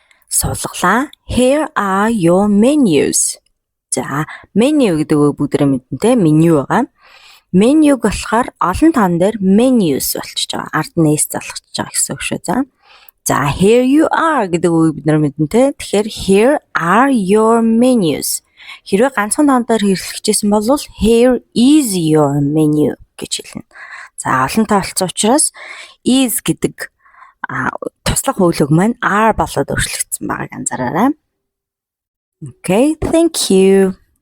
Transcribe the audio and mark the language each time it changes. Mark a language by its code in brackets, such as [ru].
[mn] Суулгалаа. [en] Here are your menus. [mn] За, menu гэдэг үг бүгдээ мэднэ, меню байгаа. Менюг болохоор олон тоон дээр menus болчихж байгаа. Ард нээс залгаж байгаа гэсэн үг шүү. За, [en] here you are [mn] гэдэг үг бид нар мэднэ. Тэгэхээр [en] here are your menus. [mn] Хэрвээ ганцхан тоон дээр хэрэглэжсэн бол [en] here is your menu [mn] гэж хэлнэ. За, олон тоолцсон учраас is гэдэг туслах хөвлөг маань are болоод өөрчлөгдсөн байгааг анзаараарай. [en] Okay, thank you.